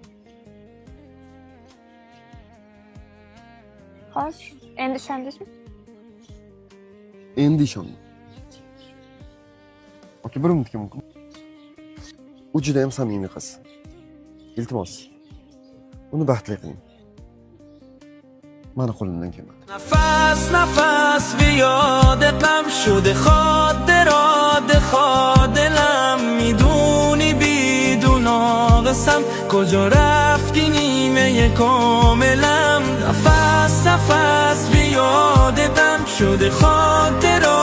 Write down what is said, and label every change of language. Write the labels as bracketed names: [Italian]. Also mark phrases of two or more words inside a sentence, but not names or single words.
[Uzbek] Xo'sh, endi ishondingizmi? Endi ishondim. Aka, bir minutga mumkin. U juda ham samimiy qiz. Iltimos, uni baxtli qiling. Mani qo'limdan kelmadi. [Persian] نفس به یاد غم شده خاطرات دلم میدونی بدون قسم کجا رفتی نیمه کاملم نفس به یاد غم شده خاطرات